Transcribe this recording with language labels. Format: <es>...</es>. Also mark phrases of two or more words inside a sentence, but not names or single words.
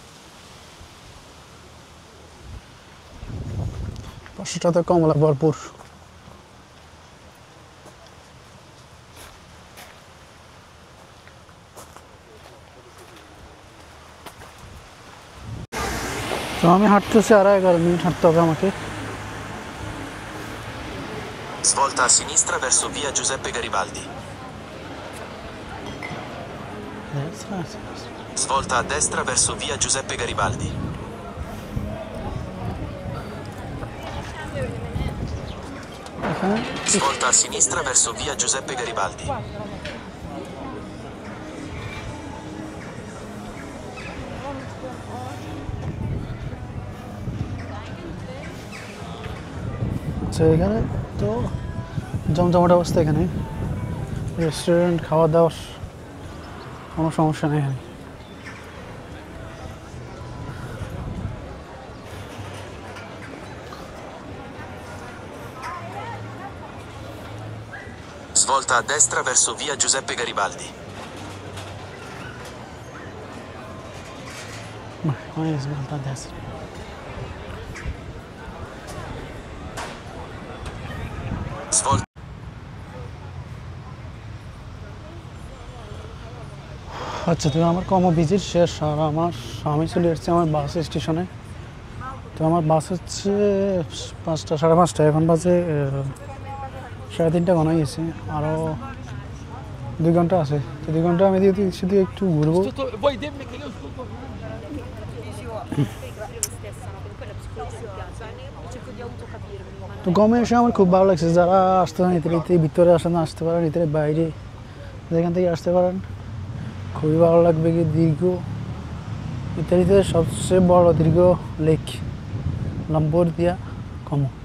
<bn>পাশেটাতে কমলা ভরপুর। তো আমি হাঁটতেছি, আর 11 মিনিট হাঁটতে হবে আমাকে।</bn> <it>Svolta a sinistra verso via Giuseppe Garibaldi. Svolta a destra verso via Giuseppe Garibaldi.</it> <bn>এখানে</bn> <it>Svolta a sinistra verso via Giuseppe Garibaldi.</it> <bn>আচ্ছা, এখানে তো জমজমাট অবস্থা। এখানে রেস্টুরেন্ট, খাওয়া দাওয়ার কোনো সমস্যা নেই এখানে।</bn> <it>Svolta a destra verso via Giuseppe Garibaldi. Svolta.</it> <bn>আচ্ছা, তো আমার ভিজিট শেষ, আর আমি চলে এসেছি আমার বাস স্টেশনে। তো আমার বাস হচ্ছে 5টা, 5:30, এখন বাজে 3:30 ঘন্টা গেছে, আরও 2 ঘন্টা আছে। তো 2 ঘন্টা আমি শুধু একটু ঘুরবো।</bn> <it>Vuoi dirmi che io ascolto?</it> <bn>তো গমে এসে আমার খুব ভালো লাগছে। যারা আসতে পারেন ইতালিতে, ভিতরে আসেন, আসতে পারেন, ইতালির বাইরে যেখান থেকে আসতে পারেন, খুবই ভালো লাগবে। কি দীর্ঘ, ইতালিতে সবচেয়ে বড় দীর্ঘ লেক লাম্বরদিয়া কমো।</bn>